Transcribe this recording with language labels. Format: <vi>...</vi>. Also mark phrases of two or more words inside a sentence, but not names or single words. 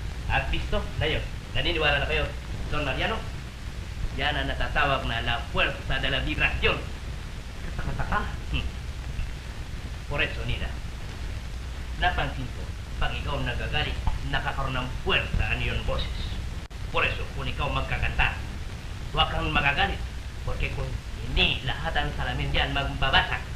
<es>At visto, layo.</es> <tl>Naniniwala na kayo, Don Mariano? Yan ang natatawag na</tl> <es>la fuerza de la vibración.</es> <tl>Kataka-taka.</tl> <es>Por eso,</es> <tl>Nida, napansin ko, pag ikaw nagagalit, nakakaroon ng puwersa ang iyong boses.</tl> <es>Por eso,</es> <tl>kung ikaw magkakanta, huwag kang magagalit. Porque kung hindi, lahat ang salamin diyan magbabasag.</tl>